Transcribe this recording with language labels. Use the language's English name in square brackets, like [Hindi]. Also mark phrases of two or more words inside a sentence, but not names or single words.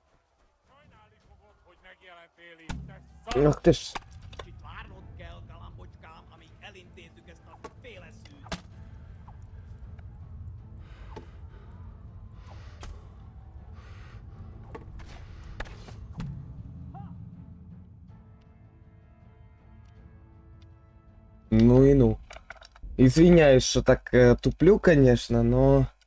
[Hungarian] Sajnálni fogod, hogy megjelentél itt. Te szar... [Russian] Ах ты ж. [Hungarian] Kicsit várnod kell, galambocskám, amíg elintézzük ezt a féleszűt. [Russian] Ну и ну. Извиняюсь, что так туплю, конечно, но...